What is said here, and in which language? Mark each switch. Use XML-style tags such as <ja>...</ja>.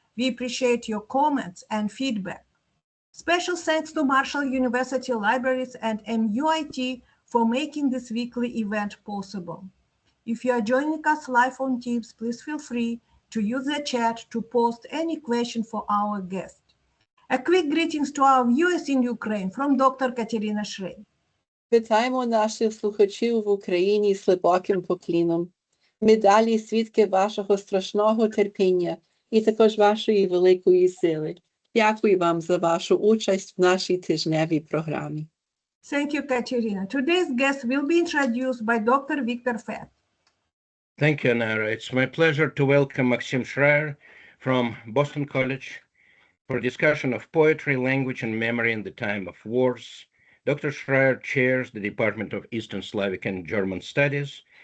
<en>We appreciate your comments and feedback. Special thanks to Marshall University Libraries and MUIT for making this weekly event possible. If you are joining us live on Teams, please feel free to use the chat to post any question for our guest. A quick greetings to our viewers in Ukraine from Dr. Katerina Shrayer.</en> <uk>Вітаємо наших слухачів в Україні з глибоким покліном. Ми далі свідки вашого страшного терпіння і також вашої великої сили. Дякую вам за вашу участь в нашій тижневій програмі.</uk> <en>Thank you, Katerina. Today's guest will be introduced by Dr. Victor Fet. Thank you, Anara. It's my pleasure to welcome Maxim Shrayer from Boston College for a discussion of poetry, language, and memory in the time of wars. Dr. Shrayer chairs the Department of Eastern Slavic and German Studies.</en>